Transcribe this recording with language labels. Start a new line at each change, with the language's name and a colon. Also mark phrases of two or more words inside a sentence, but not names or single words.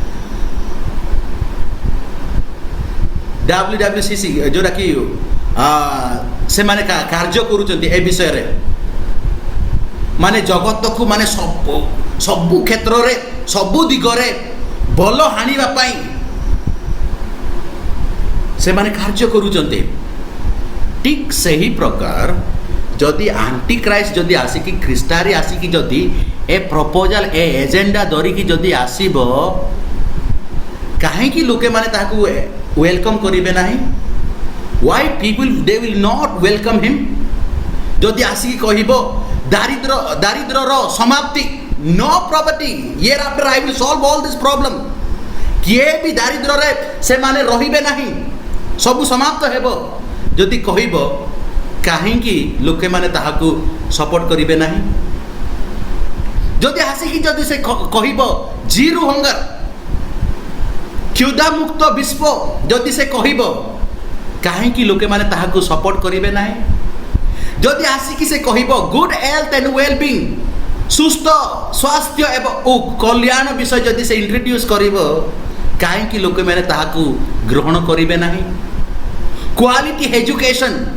Odia: WWCC ଯେଉଁଟାକି ସେମାନେ କାର୍ଯ୍ୟ କରୁଛନ୍ତି ଏ ବିଷୟରେ ମାନେ ଜଗତକୁ ମାନେ ସବୁ କ୍ଷେତ୍ରରେ ସବୁ ଦିଗରେ ଭଲ ହାଣିବା ପାଇଁ ସେମାନେ କାର୍ଯ୍ୟ କରୁଛନ୍ତି ଠିକ୍ ସେହି ପ୍ରକାର ଯଦି
English: anti Christ
Odia: ଯଦି ଆସିକି ଖ୍ରୀଷ୍ଟାରେ ଆସିକି ଯଦି ଏ ପ୍ରପୋଜାଲ ଏ ଏଜେଣ୍ଡା ଧରିକି ଯଦି ଆସିବ କାହିଁକି ଲୋକମାନେ ତାହାକୁ ୱେଲକମ୍ କରିବେ ନାହିଁ
English: why people they will not welcome him
Odia: ଯଦି ଆସିକି କହିବ ଦାରିଦ୍ରର ସମାପ୍ତି
English: no poverty year after I will solve all this problem
Odia: କିଏ ବି ଦାରିଦ୍ରରେ ସେମାନେ ରହିବେ ନାହିଁ ସବୁ ସମାପ୍ତ ହେବ ଯଦି କହିବ କାହିଁକି ଲୋକମାନେ ତାହାକୁ ସପୋର୍ଟ କରିବେ ନାହିଁ ଯଦି ଆସିକି ଯଦି ସେ କହିବ
English: zero hunger
Odia: କ୍ଷୁଧା ମୁକ୍ତ ବିଶ୍ୱ ଯଦି ସେ କହିବ କାହିଁକି ଲୋକମାନେ ତାହାକୁ ସପୋର୍ଟ କରିବେ ନାହିଁ ଯଦି ଆସିକି ସେ କହିବ
English: good health and well being
Odia: ସୁସ୍ଥ ସ୍ୱାସ୍ଥ୍ୟ ଏବଂ କଲ୍ୟାଣ ବିଷୟ ଯଦି ସେ ଇଣ୍ଟ୍ରୋଡ୍ୟୁସ୍ କରିବ କାହିଁକି ଲୋକମାନେ ତାହାକୁ ଗ୍ରହଣ କରିବେ ନାହିଁ
English: quality education